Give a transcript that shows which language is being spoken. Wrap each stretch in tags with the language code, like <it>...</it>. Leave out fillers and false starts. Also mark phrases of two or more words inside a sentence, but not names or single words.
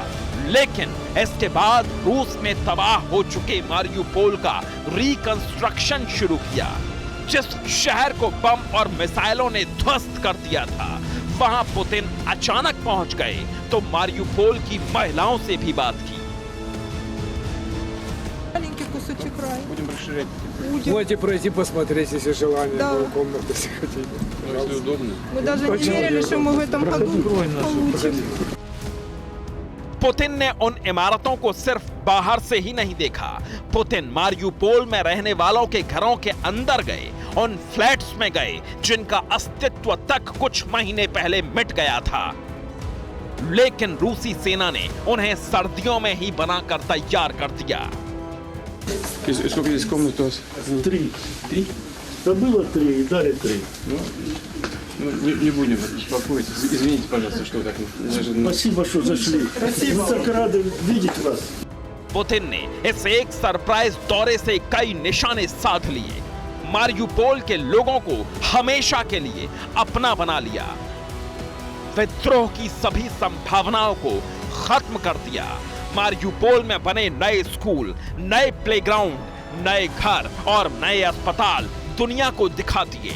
<hi>लेकिन इसके बाद रूस ने तबाह हो चुके मारियुपोल का रिकंस्ट्रक्शन शुरू किया। जिस शहर को बम और मिसाइलों ने ध्वस्त कर दिया था, वहां पुतिन अचानक पहुंच गए तो मारियुपोल की महिलाओं से भी बात की।</hi> <ru>Маленький кусочек рая. Будем расширять, Можете пройти посмотреть, если желание, Да. было комнаты, если хотите. если удобно. Мы даже не верили, что мы в этом году получим.</ru> <hi>पुतिन ने उन इमारतों को सिर्फ बाहर से ही नहीं देखा। पुतिन मारियुपोल में रहने वालों के घरों के अंदर गए, उन फ्लैट्स में गए जिनका अस्तित्व तक कुछ महीने पहले मिट गया था। लेकिन रूसी सेना ने उन्हें सर्दियों में ही बनाकर तैयार कर दिया।</hi> <ru>И сколько здесь комнат у вас? 3. 3? Да было 3 и дали 3. Ну, не будем беспокоиться. Извините, пожалуйста, что так даже... Спасибо, что зашли. Мы так рады видеть вас.</ru> <hi>पुतिन ने इस एक सरप्राइज दौरे से कई निशाने साध लिए। मारियुपोल के लोगों को हमेशा के लिए अपना बना लिया। विद्रोह की सभी संभावनाओं को खत्म कर दिया। मारियुपोल में बने नए स्कूल, नए प्लेग्राउंड, नए घर और नए अस्पताल दुनिया को दिखा दिए।</hi>